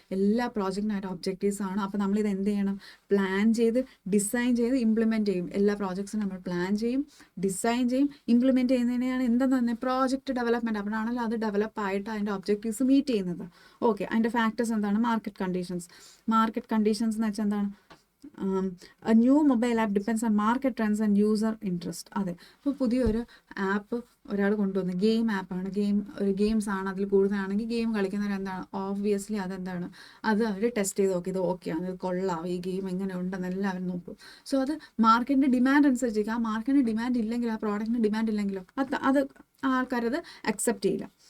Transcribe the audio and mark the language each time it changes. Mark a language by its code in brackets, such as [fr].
[ml] എല്ലാ പ്രോജക്റ്റിനായിട്ട് ഒബ്ജക്റ്റീവ്സ് ആണ്. അപ്പോൾ നമ്മളിത് എന്ത് ചെയ്യണം? പ്ലാൻ ചെയ്ത്, ഡിസൈൻ ചെയ്ത്, ഇംപ്ലിമെൻറ്റ് ചെയ്യും. എല്ലാ പ്രോജക്ട്സും നമ്മൾ പ്ലാൻ ചെയ്യും, ഡിസൈൻ ചെയ്യും, ഇംപ്ലിമെൻറ്റ് ചെയ്യുന്നതിനെയാണ് എന്തെന്ന് പറഞ്ഞാൽ പ്രോജക്റ്റ് ഡെവലപ്മെൻറ്റ്. അപ്പോഴാണല്ലോ അത് ഡെവലപ്പ് ആയിട്ട് അതിൻ്റെ ഒബ്ജക്റ്റീവ്സ് മീറ്റ് ചെയ്യുന്നത്. ഓക്കെ, അതിൻ്റെ ഫാക്ടേഴ്സ് എന്താണ്? മാർക്കറ്റ് കണ്ടീഷൻസ് എന്ന് വെച്ചാൽ എന്താണ്? [en] a new mobile app depends on market trends and user interest. [ml] അതെ, ഇപ്പോൾ പുതിയൊരു ആപ്പ് ഒരാൾ കൊണ്ടുവന്നു, ഗെയിം ആപ്പാണ്, ഗെയിംസ് ആണ് അതിൽ കൂടുതലാണെങ്കിൽ ഗെയിം കളിക്കുന്നവർ എന്താണ് ഓബ്വിയസ്ലി അതെന്താണ് അത് അവർ ടെസ്റ്റ് ചെയ്ത് നോക്കി, ഇത് ഓക്കെയാണ്, ഇത് കൊള്ളാം, ഈ ഗെയിം എങ്ങനെ ഉണ്ടെന്ന് എല്ലാവരും നോക്കും. സോ അത് മാർക്കറ്റിൻ്റെ ഡിമാൻഡ് അനുസരിച്ചിരിക്കും. ആ മാർക്കറ്റിന് ഡിമാൻഡ് ഇല്ലെങ്കിലോ, ആ പ്രോഡക്റ്റിന് ഡിമാൻഡ് ഇല്ലെങ്കിലോ അത് ആൾക്കാരത് അക്സെപ്റ്റ് ചെയ്യില്ല.